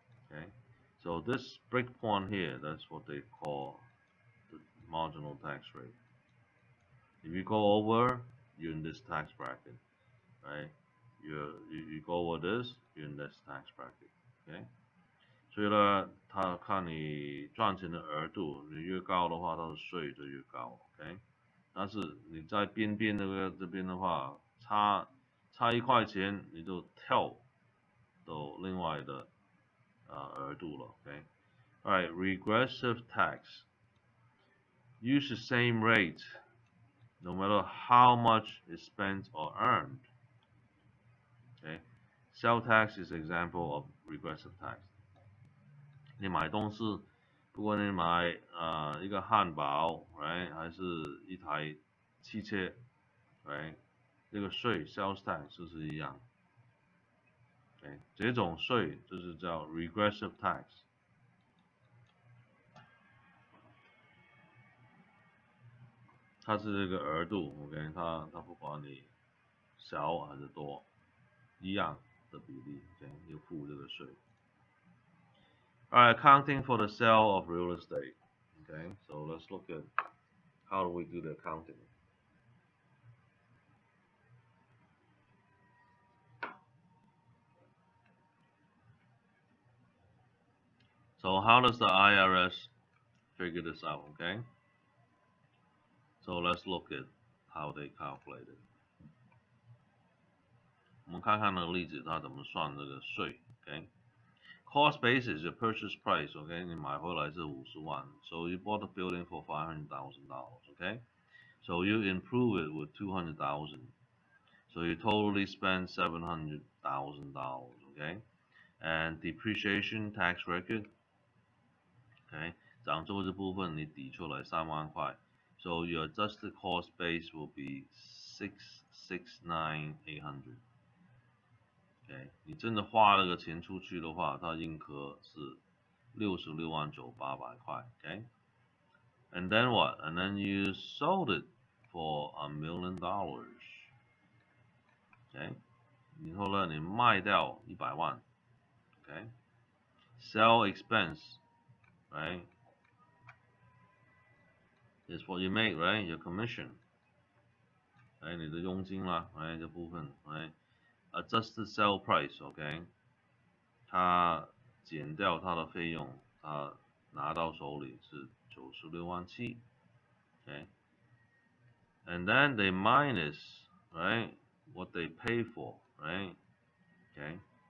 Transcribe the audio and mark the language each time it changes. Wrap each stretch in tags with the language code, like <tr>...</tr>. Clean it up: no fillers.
<en>Okay, so this breakpoint here, that's what they call the marginal tax rate. If you go over, you're in this tax bracket, right? You go over this, you're in this tax bracket, okay?</en> <zh>所以呢，他看你赚钱的额度，你越高的话，它的税就越高，OK？但是你在边边这边的话，差1块钱，你就跳到另外的额度了，OK？</zh> <en>Alright, regressive tax. Use the same rate, no matter how much is spent or earned. Okay, sales tax is an example of regressive tax.</en> <zh>你买东西，不管你买一个汉堡，right， 还是一台汽车，right， 这个税 sales tax 就是一样。 Okay， 这种税就是叫 regressive tax。它是这个额度 ，OK， 它不管你小还是多，一样的比例，OK， 要付这个税。</zh> <en>Alright, accounting for the sale of real estate. Okay, so let's look at how do we do the accounting. So how does the IRS figure this out? Okay, so let's look at how they calculate it.</en> <zh>我们看看那个例子，它怎么算这个税 ？</zh> <en>Okay.Cost basis, your purchase price, okay?</en> <zh>你买回来是50万</zh> <en>so you bought the building for $500,000, okay? So you improve it with 200,000, so you totally spend $700,000, okay? And depreciation tax record, okay?</en> <zh>涨租这部分你抵出来3万块</zh> <en>so your adjusted cost base will be 669,800.</en> <zh>OK， 你真的花那个钱出去的话，它应科是66万9800块。OK，</zh> <en>And then what? And then you sold it for $1 million.</en> <zh>Okay， 然后呢，你卖掉100万。</zh> <en>Okay, sell expense, right, is what you make, right, your commission.</en> <zh>你的佣金啦，这部分，</zh> <en>adjusted sell price，OK，</en> <zh>它减掉它的费用，它拿到手里是96万7</zh> <en>，OK， and then they minus, right, what they pay for, right, okay,</en>